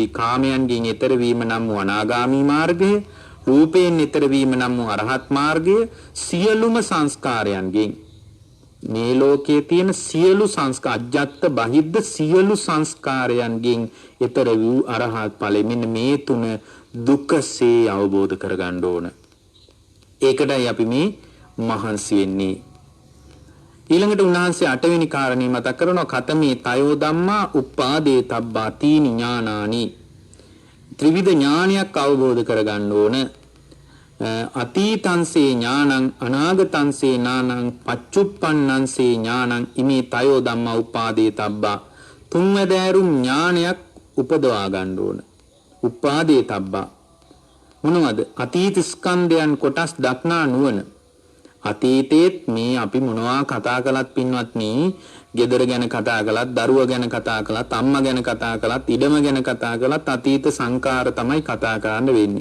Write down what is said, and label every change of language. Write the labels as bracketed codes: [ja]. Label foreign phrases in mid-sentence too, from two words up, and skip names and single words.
[si] කාමයන්ගෙන් එතර වීම නම් වූ අනාගාමී මාර්ගය, රූපයෙන් එතර වීම නම් වූ අරහත් මාර්ගය, සියලුම සංස්කාරයන්ගෙන් මේ ලෝකයේ තියෙන සියලු සංස්කාර [pi] අජ්ජත් බහිද්ද [si] සියලු සංස්කාරයන්ගෙන් එතර වූ අරහත් ඵලෙ. මෙන්න මේ තුන දුකසේ අවබෝධ කරගන්න ඕන. ඒකටයි අපි මේ මහන්සි වෙන්නේ. ඊළඟට උන්වහන්සේ 8 වෙනි කාරණේ මතක් කරනවා [pi] කතමේ තයෝ ධම්මා උපාදේ තබ්බා තීනි ඥානානි. [si] ත්‍රිවිධ ඥානයක් අවබෝධ කරගන්න ඕන. [pi] අතීතංසේ ඥානං අනාගතංසේ ඥානං පච්චුප්පන්නංසේ ඥානං ඉමේ තයෝ ධම්මා උපාදේ තබ්බා. [si] තුන්වැදෑරුම් ඥානයක් උපදවා ගන්න ඕන. [pi] උපාදේ තබ්බා [si] මොනවද? අතීත ස්කන්ධයන් කොටස් දක්නා නුවණ. අතීතයේත් මේ අපි මොනවා කතා කළත් පින්වත්නි, ගෙදර ගැන කතා කළත්, දරුවා ගැන කතා කළත්, අම්මා ගැන කතා කළත්, ඉඩම ගැන කතා කළත් අතීත සංකාර තමයි කතා කරන්න වෙන්නේ.